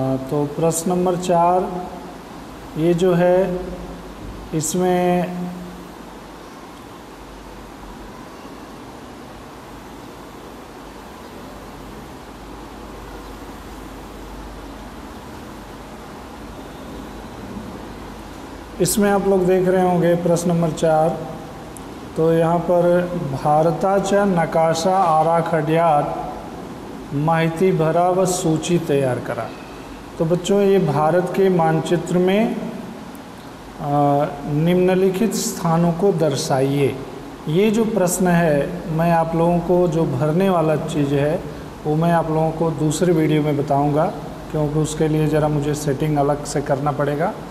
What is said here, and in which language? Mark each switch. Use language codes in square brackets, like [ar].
[hi] तो प्रश्न नंबर 4 ये जो है इसमें आप लोग देख रहे होंगे प्रश्न नंबर 4। तो यहाँ पर [mr] भारताच्या नकाशा आराखड्यात माहिती भरा व सूची तैयार करा। [hi] तो बच्चों ये भारत के मानचित्र में निम्नलिखित स्थानों को दर्शाइए। ये जो प्रश्न है मैं आप लोगों को जो भरने वाला चीज़ है वो मैं आप लोगों को दूसरे वीडियो में बताऊंगा, क्योंकि उसके लिए ज़रा मुझे सेटिंग अलग से करना पड़ेगा।